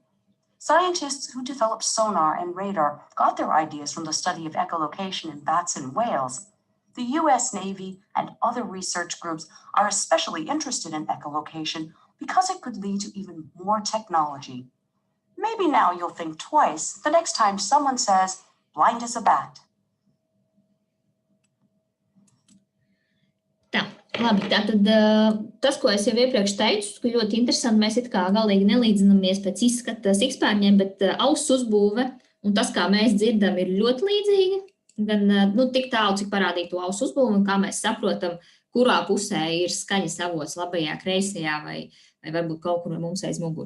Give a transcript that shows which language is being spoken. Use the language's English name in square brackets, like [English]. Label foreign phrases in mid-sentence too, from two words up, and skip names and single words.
[English] Scientists who developed sonar and radar got their ideas from the study of echolocation in bats and whales. The U.S. Navy and other research groups are especially interested in echolocation because it could lead to even more technology. Maybe now you'll think twice the next time someone says, blind as a bat. [Latvian] Tā, labi, tātad tas, ko es jau iepriekš teicu, ka ļoti interesanti, mēs it kā galīgi nelīdzinamies pēc izskata sikspārņiem, bet auss uzbūve un tas, kā mēs dzirdam, ir ļoti līdzīgi. Gan tik tālu, cik parādīja to auss uzbūve un kā mēs saprotam, kurā pusē ir skaņas avots, labajā, kreisajā vai varbūt kaut kur mums aiz muguras.